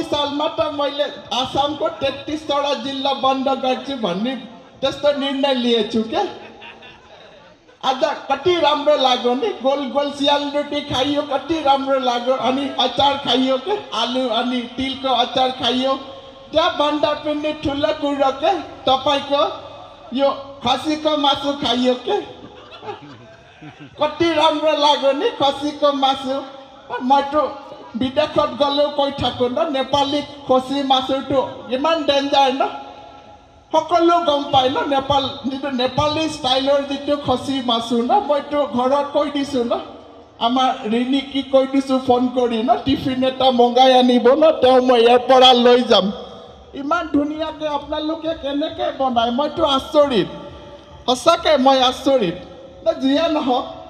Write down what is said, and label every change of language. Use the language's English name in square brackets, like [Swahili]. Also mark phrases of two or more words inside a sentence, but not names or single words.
[Nepali] सालमा त मैले आसामको 33वटा जिल्ला बन्द गर्छु भन्ने त्यस्तो निर्णय लिएछु क्या आज कति राम्रो लाग्यो नि गोल गोल सियाल रोटी खाइयो कति राम्रो लाग्यो अनि अचार खाइयो के आलु अनि तिलको अचार खाइयो त्यहाँभन्दा पनि ठुलो कुरो के तपाईँको यो खसीको मासु खाइयो के कति राम्रो लाग्यो नि खसीको मासु म त [Assamese] বিদেশত গলেও কৈ থাকো ন নেপালী খাচী মাংসটো ইমান ডেঞ্জাৰ ন সকলো গম পায় ন নেপাল যিটো নেপালী ষ্টাইলৰ যিটো খচি মাছো ন মইতো ঘৰত কৈ দিছোঁ ন আমাৰ ৰিণিকি কৈ দিছোঁ ফোন কৰি ন টিফিন এটা মগাই আনিব ন তেওঁ মই ইয়াৰ পৰা লৈ যাম ইমান ধুনীয়াকৈ আপোনালোকে কেনেকৈ বনায় মইতো আচৰিত সঁচাকৈ মই আচৰিত না যিয়ে নহওক